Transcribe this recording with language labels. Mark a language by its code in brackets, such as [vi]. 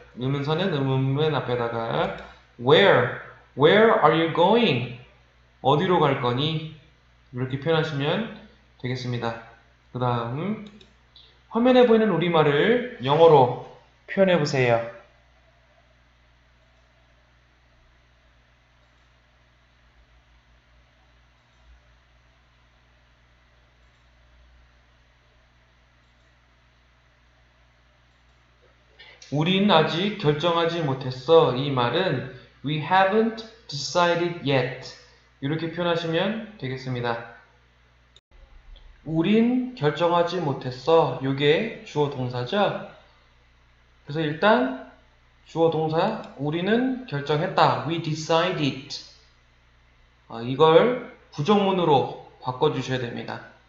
[ko] 의문사는 의문문 앞에다가 [en] Where are you going? [ko] 어디로 갈 거니? 이렇게 표현하시면 되겠습니다. 그 다음 화면에 보이는 우리말을 영어로 표현해 보세요. 우린 아직 결정하지 못했어. 이 말은 [en] We haven't decided yet. [ko] 이렇게 표현하시면 되겠습니다. 우린 결정하지 못했어. 이게 주어 동사죠. 그래서 일단 주어 동사 우리는 결정했다. [en] We decided. [ko] 이걸 부정문으로 바꿔주셔야 됩니다.